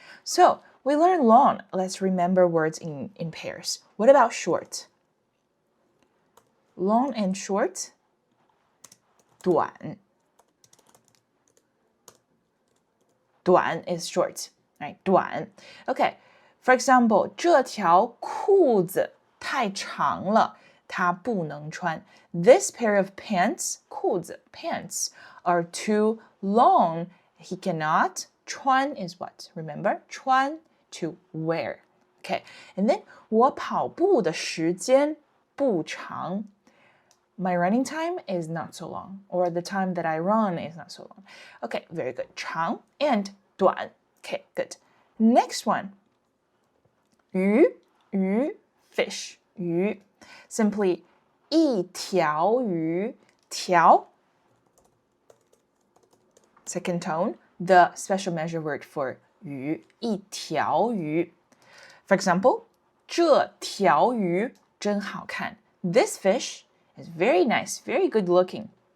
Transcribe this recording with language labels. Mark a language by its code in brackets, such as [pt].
[en] So, we learn long. Let's remember words in pairs. What about short? Long and short. 短 短 is short, right? [zh] 短 [en] Okay, for example, [zh] 这条裤子太长了，它不能穿。 [en] This pair of pants, 裤子 pants, are too long. He cannot. 穿 is what? Remember? 穿 to wear. Okay, and then [zh] 我跑步的时间不长。 [en] My running time is not so long, or the time that I run is not so long. Okay, very good. 长 and 短.Okay, good. Next one. 鱼 fish 鱼 Simply 一条鱼条 Second tone, the special measure word for 鱼一条鱼 For example, [zh] 这条鱼真好看 [en] This fish is very nice, very good looking.